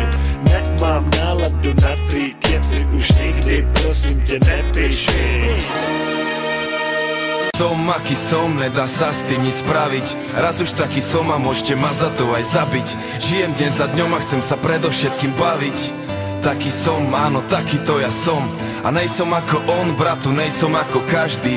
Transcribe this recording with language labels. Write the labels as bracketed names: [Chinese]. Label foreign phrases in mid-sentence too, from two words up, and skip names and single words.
[Czech] Nemám náladu na tvý keci už nikdy, prosím tě nepíš mi. [Slovak] Som aký som, nedá sa s tým nic spraviť. Raz už taký som a môžete ma za to aj zabiť. Žijem deň za dňom a chcem sa predovšetkým baviť. Taký som, áno, taký to ja som. A nejsom ako on, bratu, nejsom ako každý.